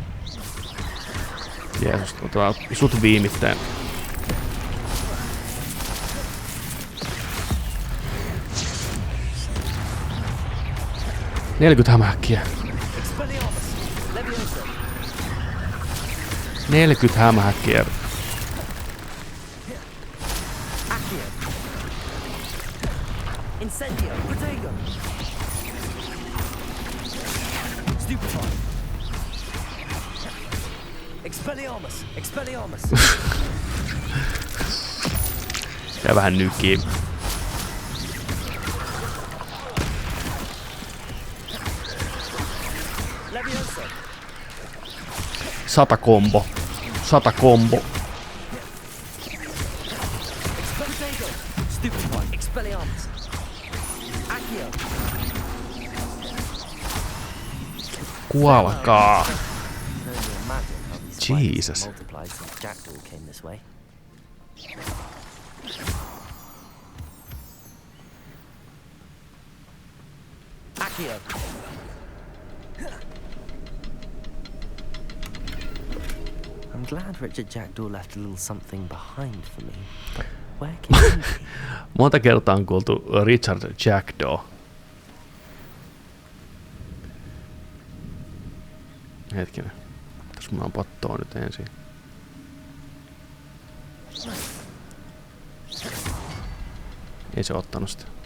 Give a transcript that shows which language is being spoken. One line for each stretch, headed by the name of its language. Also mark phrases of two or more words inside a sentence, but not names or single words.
Finnish: Jeesus, otetaan sut viimitteen. Hämähäkkiä. 40 hämähäkkiä. Incendio. Protego. Stupefy. Expelliarmus. Expelliarmus. Ja vähän nykii. Levioso. 100 kombo. 100 kombo. Protego. Stupefy. Expelliarmus. Accio. Kuolkaa. Jesus. Accio.
English: I'm glad Richard Jackdaw left a little something behind for me. But where can he be?
Finnish: Monta kertaa on kuultu Richard Jackdaw. Hetkinen. Tässä mulla on pattoa nyt ensin. Ei se ottanut sitä.